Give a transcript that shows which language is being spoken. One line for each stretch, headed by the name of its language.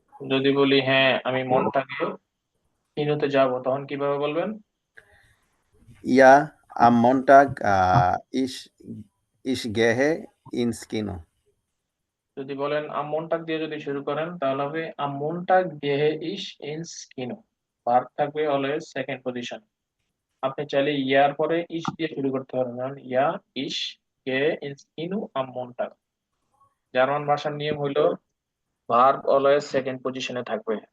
Bangla: যদি বলি হ্যাঁ আমি মনটাকে কিনুতে যাব, তখন কিভাবে বলবেন?
German: ja am Montag ich gehe ins Kino
Bangla: যদি বলেন আম মনটাক দিয়ে যদি শুরু করেন তাহলে হবে আম মনটাগ গেহে ইস ইন্স কিনু। ভার্ব থাকবে অলওয়েজ সেকেন্ড পজিশন। আপনি চাইলে ইয়ার পরে ইস দিয়ে শুরু করতে পারেন, যেমন ইয়া ইস গে ইন্স কিনু আম মনটাগ। জার্মান ভাষার নিয়ম হলো ভার্ব অলওয়েজ সেকেন্ড পজিশনে থাকবে।